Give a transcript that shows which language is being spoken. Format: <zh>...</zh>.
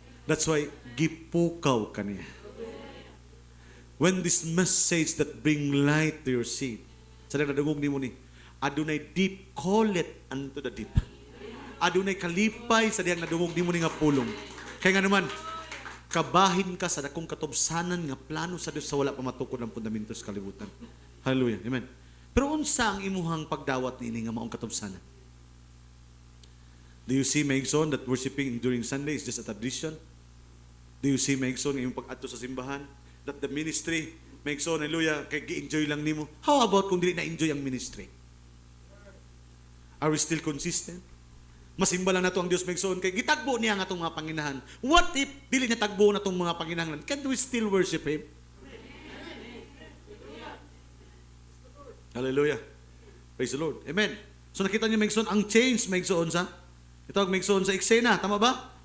<en>That's why</en> <ceb>gipukaw ka niya.</ceb> <en>When this message that bring light to your seed,</en> <ceb>sa nagdadungog nimo ni, adunay</ceb> <en>deep, call it unto the deep.</en> <ceb>Adunay kalipay sa diyang nadungog nimo ni nga pulong. Kaya nga naman, kabahin ka sa dakong katubsanan nga plano sa Dios sa wala pa matukod ang fundamento sa kalibutan. Hallelujah. Amen. Pero unsa ang imuhang pagdawat niini nga maong katubsanan?</ceb> <en>Do you see maigsoon that worshiping during Sunday is just a tradition? Do you see</en> <ceb>maigsoon nga imong pag-adto sa simbahan</ceb> <en>that the ministry</en> <ceb>maigsoon hallelujah kay gi-enjoy lang nimo?</ceb> <en>How about</en> <ceb>kung dili na</ceb> <en>enjoy ang ministry? Are we still consistent?</en> <ceb>Masimba lang nato ang Dios maigsoon kay gitagbo niya nga atong mga panginahan.</ceb> <en>What if</en> <ceb>dili niya tagbo na tong mga panginahan?</ceb> <en>Can we still worship Him?</en> <ceb>Hallelujah. Praise the Lord. Amen. So nakita niyo maigsoon ang change maigsoon sa itawag maigsoon sa eksena, tama ba?</ceb>